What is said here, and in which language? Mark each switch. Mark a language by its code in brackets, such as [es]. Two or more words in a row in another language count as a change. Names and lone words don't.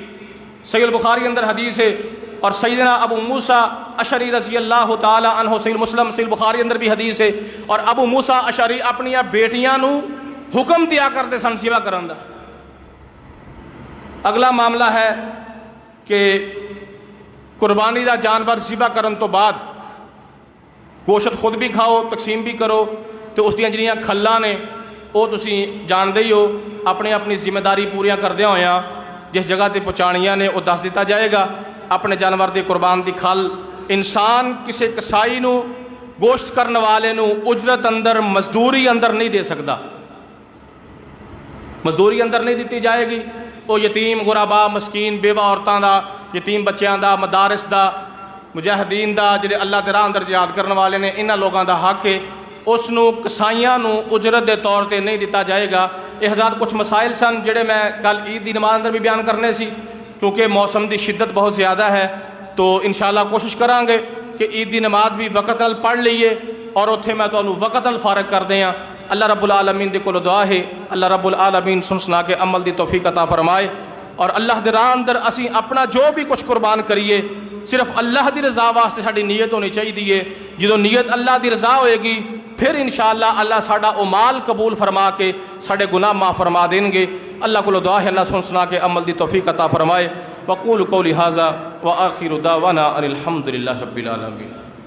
[pa] صحیح البخاری اندر حدیث ہے، اور سیدنا ابو موسیٰ اشعری [ar] رضی اللہ تعالی عنہ، [pa] صحیح مسلم صحیح البخاری اندر بھی حدیث ہے، اور ابو موسیٰ اشعری اپنی بیٹیاں نو حکم دیا کرتے سن ذبح کرن دا۔ اگلا معاملہ ہے کہ قربانی دا جانور ذبح کرن تو بعد گوشت خود بھی کھاؤ، تقسیم بھی کرو، تو اس دیاں جڑیاں کھلاں نے وہ تسی جاندے ہی ہو، اپنی اپنی ذمہ داری پوریاں کردیا ہویاں جس جگہ تے پہنچانیاں نے وہ دس دیتا جائے گا۔ اپنے جانور دی قربان دی کھل انسان کسی کسائی نو گوشت کرن والے نو اجرت اندر مزدوری اندر نہیں دے سکتا، مزدوری اندر نہیں دیتی جائے گی۔ وہ یتیم غربا مسکین بیوہ عورتاں دا، یتیم بچیاں دا، مدارس دا، مجاہدین دا، جڑے اللہ دے راہ اندر جہاد کرن والے نے، انہاں لوگاں دا حق ہے، اس نو کسائیاں نو اجرت دے طور تے نہیں دیتا جائے گا۔ یہ حضرات کچھ مسائل سن جڑے میں کل عید دی نماز اندر بھی بیان کرنے سی، کیونکہ موسم دی شدت بہت زیادہ ہے، تو انشاءاللہ کوشش کریں گے کہ عید دی نماز بھی وقت نال پڑھ لئیے، اور اتھے میں تو وقت نال فارغ کر دیاں۔ [ar] اللہ رب العالمین [pa] دے کولو دعا ہے [ar] اللہ رب العالمین [pa] سن سنا کے عمل دی توفیق عطا فرمائے، اور اللہ دے راہ اندر اسی اپنا جو بھی کچھ قربان کریے صرف اللہ دی رضا واسطے ساڈی نیت ہونی چاہیے۔ جدو نیت اللہ دی رضا ہوئے گی پھر انشاءاللہ اللہ ساڈا او مال قبول فرما کے ساڈے گناہ معاف فرما دیں گے۔ اللہ کو دعا ہے اللہ سن سنا کے عمل دی توفیق عطا فرمائے۔ [ar] وقول قولی ھذا وآخر دعوانا ان الحمد للہ رب العالمین۔